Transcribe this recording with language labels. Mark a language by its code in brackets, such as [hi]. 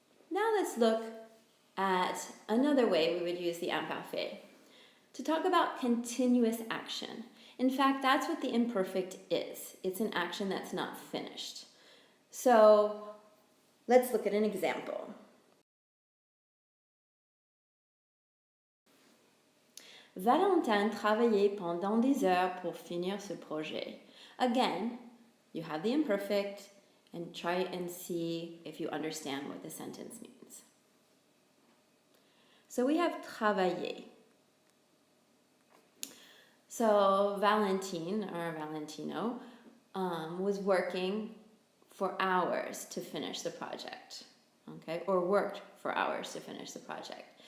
[en] Now let's look at another way we would use the imparfait, to talk about continuous action. In fact, that's what the imperfect is. It's an action that's not finished. So let's look at an example. [fr] Valentin travaillait pendant des heures pour finir ce projet. [en] Again, you have the imperfect, and try and see if you understand what the sentence means. So we have travailler. So Valentine, or Valentino, was working for hours to finish the project, or worked for hours to finish the project.